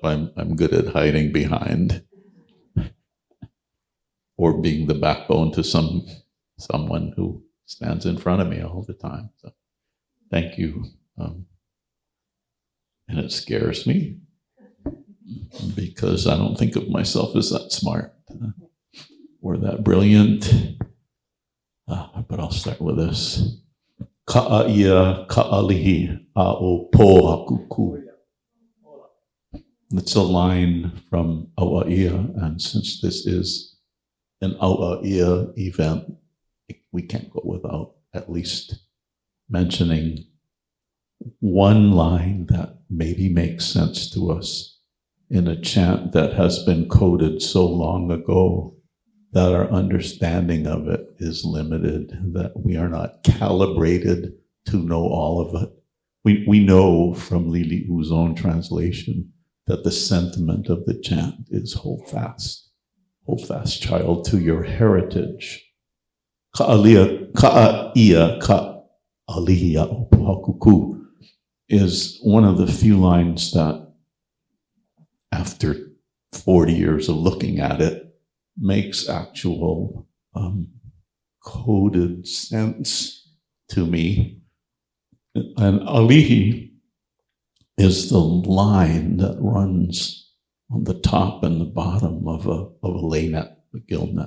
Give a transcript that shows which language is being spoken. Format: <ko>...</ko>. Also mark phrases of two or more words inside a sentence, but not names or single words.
<en>I'm good at hiding behind or being the backbone to someone who stands in front of me all the time. So thank you. And it scares me because I don't think of myself as that smart or that brilliant. But I'll start with this.</en> <haw>Ka'aia ka'alihi a'o po'akuku.</haw> <en>It's a line from Auaia, and since this is an Auaia event, we can't go without at least mentioning one line that maybe makes sense to us in a chant that has been coded so long ago that our understanding of it is limited, that we are not calibrated to know all of it. We know from Lili'u's own translation that the sentiment of the chant is hold fast, child, to your heritage.</en> <haw>Ka'ia ka'alihi a'opahakuku</haw> <en>is one of the few lines that, after 40 years of looking at it, makes actual coded sense to me. And alihi is the line that runs on the top and the bottom of a lay net, a gill net.</en>